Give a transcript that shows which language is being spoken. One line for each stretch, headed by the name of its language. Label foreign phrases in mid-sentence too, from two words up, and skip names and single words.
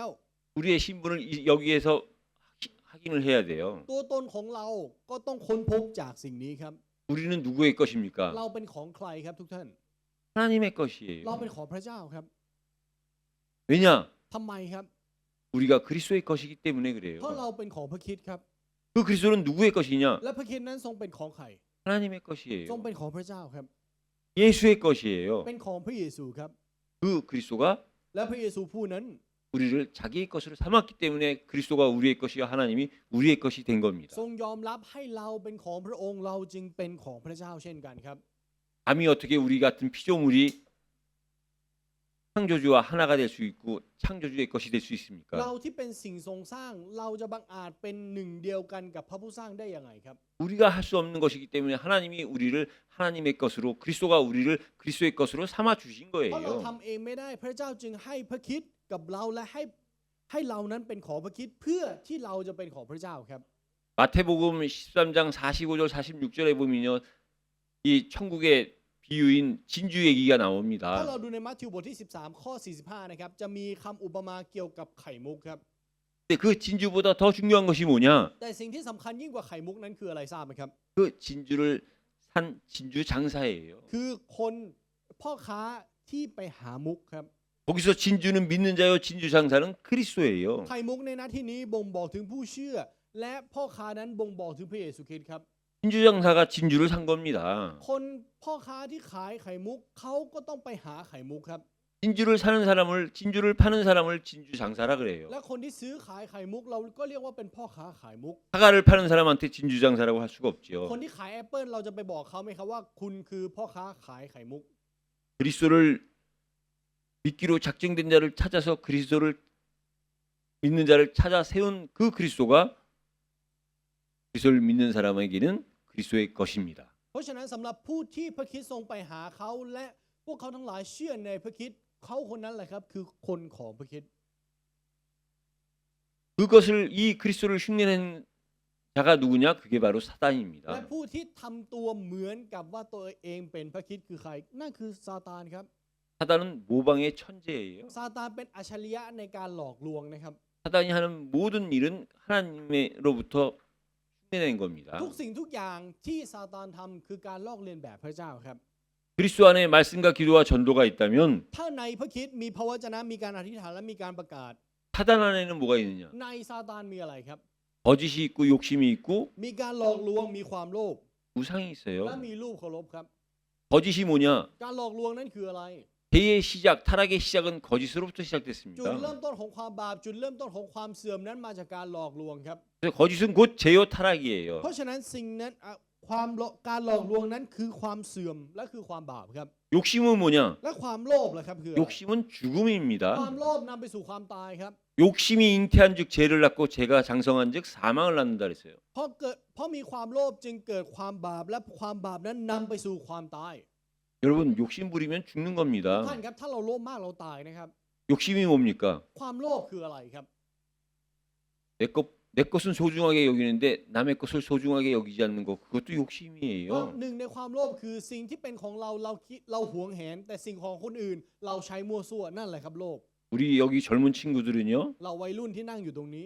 Korean: 우리의 신분을 여기에서 확인을 해야 돼요.
Thai: ตัวตนของเราก็ต้องค้นพบจากสิ่งนี้ครับ
Korean: 우리는 누구의 것입니까?
Thai: เราเป็นของใครครับทุกท่าน
Korean: 하나님의
Thai: เรา
Korean: 것이에요.
Thai: เป็นของพระเจ้าครับ
Korean: 왜냐?
Thai: ทำไมครับ
Korean: 우리가 그리스도의 것이기 때문에
Thai: เพราะ
Korean: 그래요.
Thai: เราเป็นของพระคริสต์ครับ
Korean: 그 그 그리스도는 누구의 것이냐?
Thai: และพระคริสต์นั้นทรงเป็นของใคร
Korean: 하나님의
Thai: ทรง
Korean: 것이에요.
Thai: เป็นของพระเจ้าครับ
Korean: 예수의 것이에요.
Thai: เป็นของพระเยซูครับ
Korean: 그 그리스도가
Thai: และพระเยซูผู้นั้น
Korean: 우리를 자기의 것으로 삼았기 때문에 그리스도가 우리의 것이요 하나님이 우리의 것이 된 겁니다.
Thai: ทรงยอมรับให้เราเป็นของพระองค์เราจึงเป็นของพระเจ้าเช่นกันครับ
Korean: 감히 어떻게 우리 같은 피조물이 창조주와 하나가 될 수 있고 창조주의 것이 될 수
Thai: เรา
Korean: 있습니까?
Thai: ที่เป็นสิ่งทรงสร้างเราจะบังอาจเป็นหนึ่งเดียวกันกับพระผู้สร้างได้ยังไงครับ
Korean: 우리가 할 수 없는 것이기 때문에 하나님이 우리를 하나님의 것으로 그리스도가 우리를 그리스도의 것으로 삼아 주신
Thai: เพราะเรา
Korean: 거예요.
Thai: ทำเองไม่ได้พระเจ้าจึงให้พระคริสต์กับเราและให้เรานั้นเป็นของพระคริสต์เพื่อที่เราจะเป็นของพระเจ้าครับ
Korean: 마태복음 13장 45절 46절에 보면요. 이 천국의 비유인 진주 얘기가
Thai: ถ้า
Korean: 나옵니다.
Thai: เราดูในมัทธิวบทที่13ข้อ45นะครับจะมีคำอุปมาเกี่ยวกับไข่มุกครับ
Korean: 근데 그 진주보다 더 중요한 것이 뭐냐?
Thai: แต่สิ่งที่สำคัญยิ่งกว่าไข่มุกนั้นคืออะไรทราบไหมครับ
Korean: 그 진주를 산 진주 장사예요.
Thai: คือคนพ่อค้าที่ไปหามุกครับ
Korean: 거기서 진주는 믿는 자요 진주 장사는 그리스도예요.
Thai: ไข่มุกในหน้าที่นี้บ่งบอกถึงผู้เชื่อ และพ่อค้านั้นบ่งบอกถึงพระเยซูคริสต์ครับ
Korean: 진주 장사가 진주를 산 겁니다.
Thai: คนพ่อค้าที่ขายไข่มุกเขาก็ต้องไปหาไข่มุกครับ
Korean: 진주를 사는 사람을 진주를 파는 사람을 진주 장사라 그래요.
Thai: และคนที่ซื้อขายไข่มุกเราก็เรียกว่าเป็นพ่อค้าขายมุก
Korean: 사과를 파는 사람한테 진주 장사라고 할 수가
Thai: ค
Korean: 없죠.
Thai: นที่ขายแอปเปิลเราจะไปบอกเขาไหมครับว่าคุณคือพ่อค้าขายไข่มุก
Korean: 그리스도를 믿기로 작정된 자를 찾아서 그리스도를 믿는 자를 찾아 세운 그 그리스도가 그리스도를 믿는 사람에게는 그리스도의 것입니다.
Thai: เพราะฉะนั้นสำหรับผู้ที่พระคริสต์ทรงไปหาเขาและพวกเขาทั้งหลายเชื่อในพระคริสต์เขาคนนั้นแหละครับคือคนของพระคริสต์
Korean: 그것을 이 그리스도를 흉내낸 자가 누구냐? 그게 바로
Thai: และ
Korean: 사단입니다.
Thai: ผู้ที่ทำตัวเหมือนกับว่าตัวเองเป็นพระคริสต์คือใครนั่นคือซาตานครับ
Korean: 사단은 모방의 천재예요.
Thai: ซาตานเป็นอัจฉริยะในการหลอกลวงนะครับ
Korean: 사단이 하는 모든 일은 하나님으로부터 흉내낸 겁니다.
Thai: ทุกสิ่งทุกอย่างที่ซาตานทำคือการลอกเลียนแบบพระเจ้าครับ
Korean: 그리스도 안에 말씀과 기도와 전도가 있다면
Thai: ถ้าในพระคริสต์มีพระวจนะมีการอธิษฐานและมีการประกาศ
Korean: 사단 안에는 뭐가 있느냐?
Thai: ในซาตานมีอะไรครับ
Korean: 거짓이 있고 욕심이 있고
Thai: มีการหลอกลวงมีความโลภ
Korean: 우상이
Thai: และ
Korean: 있어요.
Thai: มีรูปเคารพครับ
Korean: 거짓이 뭐냐?
Thai: การหลอกลวงนั้นคืออะไร
Korean: 죄의 시작, 타락의 시작은 거짓으로부터
Thai: จุด
Korean: 시작됐습니다.
Thai: เริ่มต้นของความบาปจุดเริ่มต้นของความเสื่อมนั้นมาจากการหลอกลวงครับ
Korean: 그래서 거짓은 곧 죄요 타락이에요.
Thai: เพราะฉะนั้นสิ่งนั้นการหลอกลวงนั้นคือความเสื่อมและคือความบาปครับ
Korean: 욕심은 뭐냐?
Thai: และความโลภล่ะครับคืออะไร
Korean: 욕심은 죽음입니다.
Thai: ความโลภนำไปสู่ความตายครับ
Korean: 욕심이 잉태한즉 죄를 낳고 죄가 장성한즉 사망을 낳는다 그랬어요.
Thai: เพราะมีความโลภจึงเกิดความบาปและความบาปนั้นนำไปสู่ความตาย
Korean: 여러분 욕심 부리면 죽는
Thai: ท่าน
Korean: 겁니다.
Thai: ครับถ้าเราโลภมากเราตายนะครับ
Korean: 욕심이 뭡니까?
Thai: ความโลภคืออะไรครับ
Korean: 내 것은 소중하게 여기는데 남의 것을 소중하게 여기지 않는 거 그것도
Thai: เพราะ
Korean: 욕심이에요.
Thai: หนึ่งในความโลภคือสิ่งที่เป็นของเราคิดเราหวงแหนแต่สิ่งของคนอื่น เราใช้มั่วซั่วนั่นแหละครับโลภ
Korean: 우리 여기 젊은 친구들은요.
Thai: เราวัยรุ่นที่นั่งอยู่ตรงนี้